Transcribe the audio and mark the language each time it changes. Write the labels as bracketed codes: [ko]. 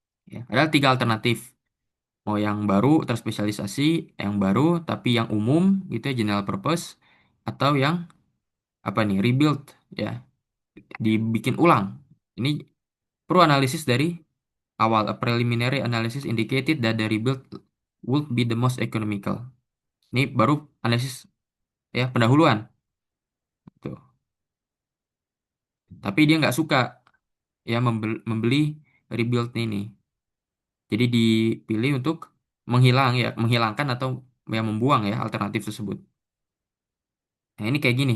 [id] Ya, ada tiga alternatif. Mau yang baru terspesialisasi, yang baru tapi yang umum gitu ya general purpose, atau yang apa nih rebuild ya, dibikin ulang. Ini perlu analisis dari awal. [en] A preliminary analysis indicated that the rebuild would be the most economical. [id] Ini baru analisis ya pendahuluan tuh. Tapi dia nggak suka ya membeli rebuild ini. Jadi dipilih untuk menghilangkan atau ya membuang ya alternatif tersebut. Nah, ini kayak gini.